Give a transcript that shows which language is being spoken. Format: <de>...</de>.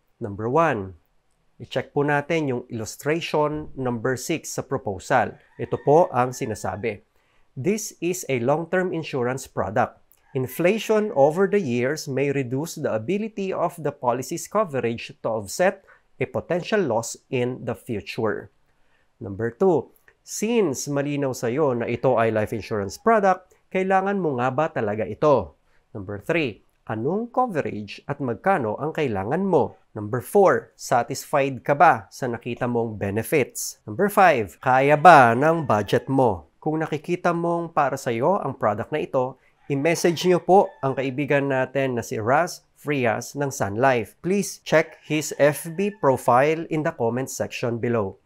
<tl>Number 1, i-check po natin yung illustration number 6 sa proposal. Ito po ang sinasabi.</tl> <en>This is a long-term insurance product. Inflation over the years may reduce the ability of the policy's coverage to offset a potential loss in the future.</en> <tl>Number 2, since malinaw sa iyo na ito ay life insurance product, kailangan mo nga ba talaga ito? Number 3, anong coverage at magkano ang kailangan mo? Number 4, satisfied ka ba sa nakita mong benefits? Number 5, kaya ba ng budget mo? Kung nakikita mong para sa iyo ang product na ito, i-message niyo po ang kaibigan natin na si Raz Frias ng Sun Life.</tl> <en>Please check his FB profile in the comment section below.</en>